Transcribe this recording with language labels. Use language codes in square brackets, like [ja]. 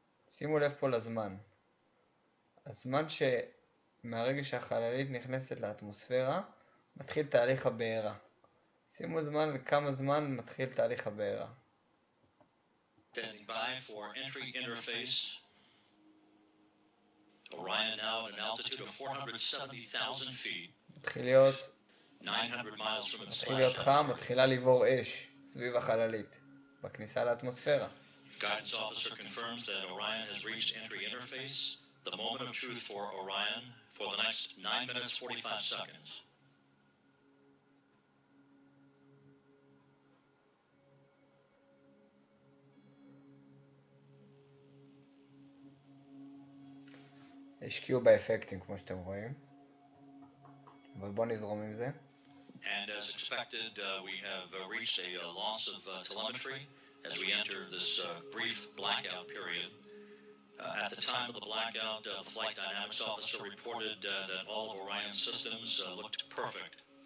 [he] שימו לב פה לזמן. הזמן שמהרגע שהחללית נכנסת לאטמוספירה, מתחיל תהליך הבעירה. שימו זמן לכמה זמן מתחיל תהליך הבעירה. [en] Standing by for entry interface. Orion now at an altitude of 470,000 feet. [he] מתחיל להיות [en] 900 miles from its [he] מתחיל להיות חם, מתחילה לבעור אש סביב החללית בכניסה לאטמוספירה. [en] Guidance officer confirms that Orion has reached entry interface. The moment of truth for Orion for the next 9 minutes 45 seconds. [he] השקיעו באפקטים כמו שאתם רואים, אבל בואו נזרום עם זה. [en] And as expected, we have reached a loss of telemetry as we enter this brief blackout period. At the time of the blackout, the flight dynamics officer reported that all of Orion's systems looked perfect.